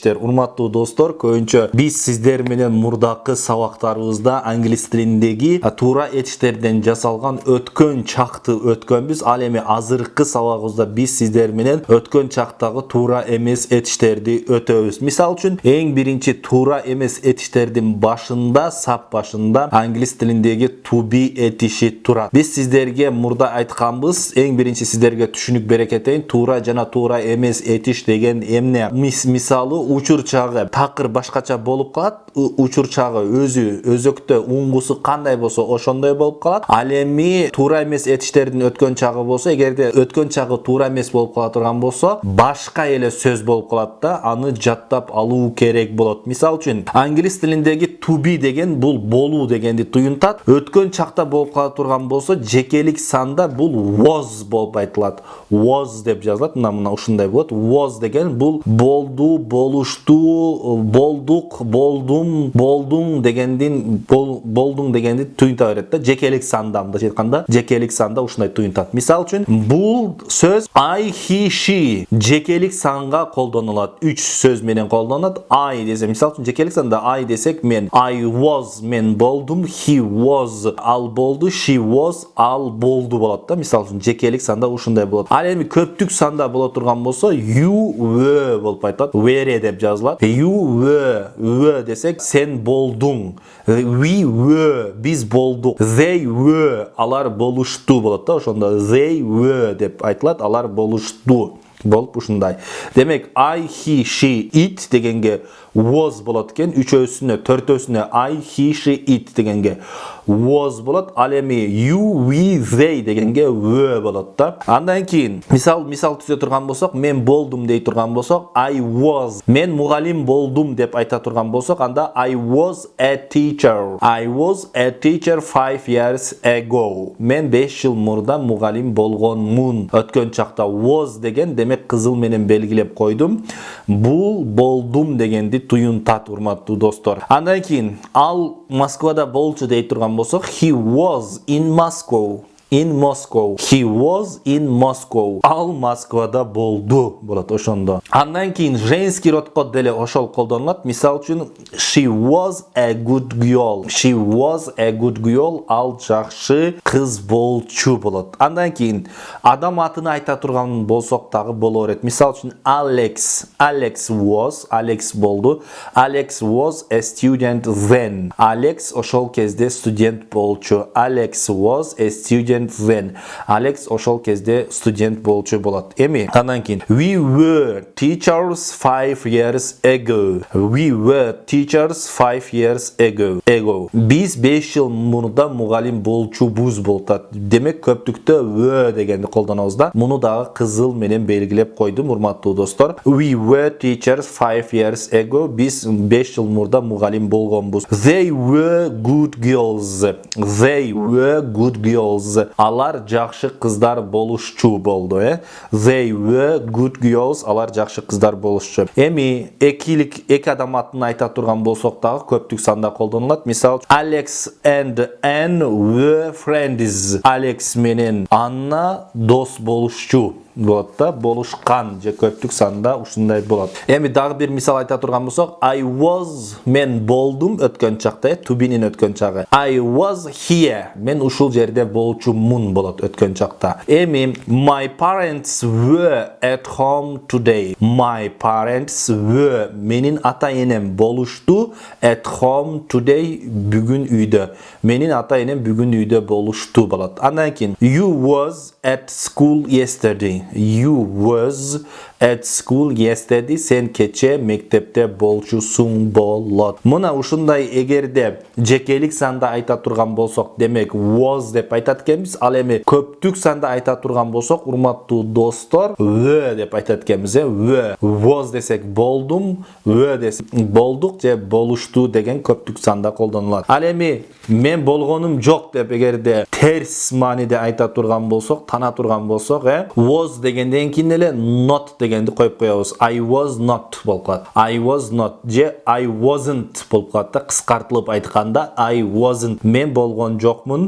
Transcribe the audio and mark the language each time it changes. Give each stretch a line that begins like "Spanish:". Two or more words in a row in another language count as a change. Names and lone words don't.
Kyrgyz: Урматтуу достор, көбүнчө биз сиздер менен мурдакы сабактарыбызда англис тилиндеги туура этиштерден жасалган өткөн чакты өткөнбүз. Ал эми азыркы сабагыбызда биз сиздер менен өткөн чактагы туура эмес этиштерди өтөбүз. Мисал үчүн, эң биринчи туура эмес этиштердин башында, сап башында англис тилиндеги
English: to be
Kyrgyz: этиши турат. Биз сиздерге мурда айтканбыз, эң биринчи сиздерге түшүнүк бере кетейин. Туура жана туура эмес этиш деген эмне? Мисалы, учур чагы такыр башкача болуп калат. Учур чагы өзөктө уңгусу кандай болсо ошондой болуп калат. Ал эми туура эмес этиштердин өткөн чагы болсо, эгерде өткөн чагы туура эмес болуп кала турган болсо, башка эле сөз болуп калат да, аны жаттап алуу керек болот. Мисал үчүн, англис тилиндеги
English: to be
Kyrgyz: деген бул болуу дегенди туюнтат. Өткөн чакта болуп кала турган болсо, жекелик санда бул was болуп айтылат. Was деп жазылат. Мына ушундай болот. Was деген бул болду, болушту, болдук, болдуң дегендин болдуң дегенди туюнта берет да. Жекелик санда, мындайча айтканда, жекелик санда ушундай туюнтат.
English: Мисал үчүн, бул сөз I, he, she жекелик санга колдонулат.
Kyrgyz: 3 сөз менен колдонулат. I десе, мисал үчүн, жекелик санда I десек, мен
English: I was,
Kyrgyz: мен болдум,
English: he was,
Kyrgyz: ал болду,
English: she was,
Kyrgyz: ал болду болот да. Мисал үчүн, жекелик санда ушундай болот. Ал эми көптүк санда боло турган болсо,
English: you were
Kyrgyz: болуп айтылат. Were деп жазылат.
English: You were
Kyrgyz: десек, сен болдуң.
English: We were,
Kyrgyz: биз болдук.
English: They were,
Kyrgyz: алар болушту болот да. Ошондо
English: they were
Kyrgyz: деп айтылат, алар болушту болуп ушундай. Демек,
English: I, he, she, it
Kyrgyz: дегенге was болот экен. Үчөөсүнө, төртөөсүнө
English: I, he, she, it
Kyrgyz: дегенге was болот. Ал эми
English: you, we, they
Kyrgyz: дегенге were болот да. Андан кийин мисал түзө турган болсок, мен болдум дей турган болсок,
English: I was,
Kyrgyz: мен мугалим болдум деп айта турган болсок, анда
English: I was a teacher. I was a teacher 5 years ago.
Kyrgyz: Мен 5 жыл мурда мугалим болгонмун. Өткөн чакта was деген, демек кызыл менен белгилеп койдум. Бул болдум дегенди туюнтат, урматтуу достор. Андан кийин ал Москвада болчу дей турган болсок,
English: he was in Moscow. In Moscow. He was in Moscow.
Kyrgyz: Ал Москвада болду болот ошондо. Андан кийин
Russian: женский родко
Kyrgyz: деле ошол колдонулат. Мисал үчүн,
English: she was a good girl. She was a good girl.
Kyrgyz: Ал жакшы кыз болчу болот. Андан кийин адам атын айта турган болсок дагы боло берет. Мисал үчүн,
English: Alex. Alex was, Alex болду. Alex was a student then.
Kyrgyz: Alex ошол кезде студент болчу.
English: Alex was a student then.
Kyrgyz: Alex ошол кезде студент болчу болот. Эми андан кийин,
English: we were teachers 5 years ago. We were teachers 5 years ago.
Kyrgyz: Биз 5 жыл мурда мугалим болчубуз болот. Демек, көптүктө were дегенди колдонобуз да. Муну дагы кызыл менен белгилеп койдум, урматтуу достор.
English: We were teachers 5 years ago.
Kyrgyz: Биз 5 жыл мурда мугалим болгонбуз.
English: They were good girls. They were good girls.
Kyrgyz: Алар жакшы кыздар болушчу болду,
English: They were good girls.
Kyrgyz: Алар жакшы кыздар болушчу. Эми эки адам атын айта турган болсок дагы көптүк санда колдонулат. Мисал,
English: Alex and Anne were friends.
Kyrgyz: Alex менен Анна дос болушчу. болот да, болушкан же көптүк санда ушундай болот. Эми дагы бир мисал айта турган болсок,
English: I was,
Kyrgyz: мен болдум өткөн чакта,
English: to be'нин
Kyrgyz: өткөн чагы.
English: I was here,
Kyrgyz: мен ушул жерде болчумун болот өткөн чакта.
English: Эми my parents were at home today. My parents were,
Kyrgyz: менин ата-энем болушту
English: at home today,
Kyrgyz: бүгүн үйдө. Менин ата-энем бүгүн үйдө болушту болот. Андан кийин
English: you was at school yesterday. You was at school yesterday.
Kyrgyz: Sen кече мектепте болчусуң болот. Мына ушундай эгерде жекелик санда айта турган болсок, демек was деп айтат экенбиз. Ал эми көптүк санда айта турган болсок, урматтуу достор, were деп айтат экенбиз. Were. Was десек болдум, were десек болдук же болушту деген көптүк санда колдонулат. Ал эми мен болгонум жок деп эгерде терс мааниде айта турган болсок, тана турган болсок, was дегенден кийин эле not дегенди коюп коебуз.
English: I was not
Kyrgyz: болуп калат.
English: I was not
Kyrgyz: же
English: I wasn't
Kyrgyz: болуп калат да, кыскартылып айтканда
English: I wasn't,
Kyrgyz: мен болгон жокмун.